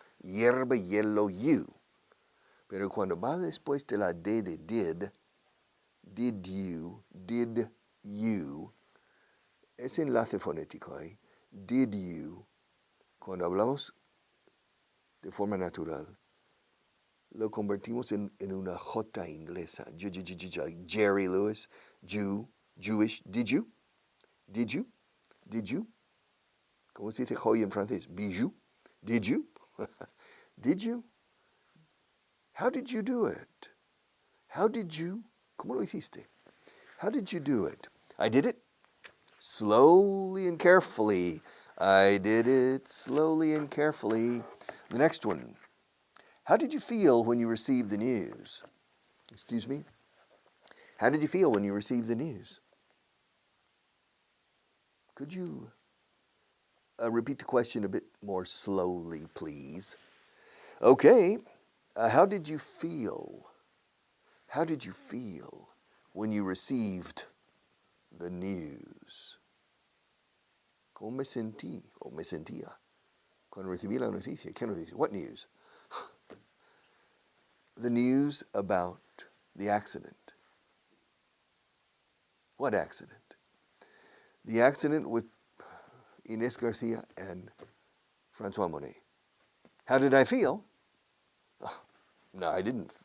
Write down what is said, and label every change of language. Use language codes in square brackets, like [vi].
[es] Hierba, hielo, you. Pero cuando va después de la D de did you, ese enlace fonético ahí, did you, cuando hablamos de forma natural, lo convertimos en una J inglesa. [en] Jerry Lewis, Jew, Jewish, did you? Did you? Did you? [es] ¿Cómo se dice joy en francés? [en] Bijou? Did you? Did you? How did you do it? How did you? [es] ¿Cómo lo hiciste? [en] How did you do it? I did it slowly and carefully. I did it slowly and carefully. The next one. How did you feel when you received the news? Excuse me? How did you feel when you received the news? Could you repeat the question a bit more slowly, please? Okay. How did you feel? How did you feel when you received the news? [es] ¿Cómo me sentí o me sentía cuando recibí la noticia? ¿Qué noticia? [en] What news? The news about the accident. What accident? The accident with Inés Garcia and Francois Monet. How did I feel? No, I didn't.